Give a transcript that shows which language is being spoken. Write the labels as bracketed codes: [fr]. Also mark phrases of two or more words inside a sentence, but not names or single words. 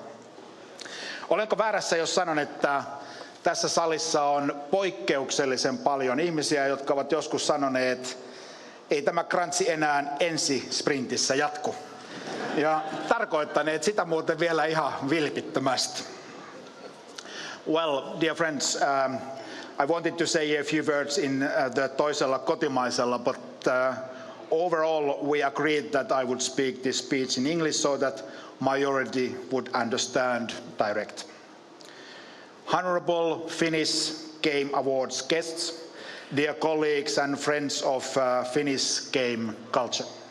[fi] Olenko väärässä, jos sanon, että tässä salissa on poikkeuksellisen paljon ihmisiä, jotka ovat joskus sanoneet, ei tämä krantsi enää ensi sprintissä jatku. Ja tarkoittaneet sitä muuten vielä ihan vilpittömästi. [en] Well, dear friends, I wanted to say a few words in the [fi] toisella kotimaisella, [en] but overall we agreed that I would speak this speech in English so that majority would understand direct. Honorable Finnish Game Awards guests, dear colleagues and friends of Finnish game culture.